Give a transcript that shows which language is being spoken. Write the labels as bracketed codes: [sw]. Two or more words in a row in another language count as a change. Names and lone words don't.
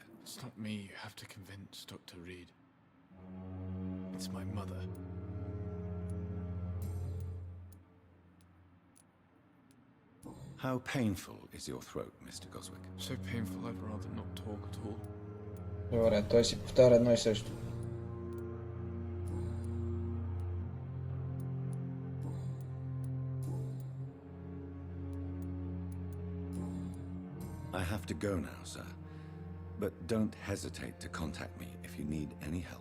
[en] It's not me you have to convince, Dr. Reed. It's my mother. How painful is your throat, Mr. Goswick? So painful I'd rather not talk at all. [bg] Добре, той си повтаря едно и също. [en] I have to go now, sir. But don't hesitate to contact me if you need any help.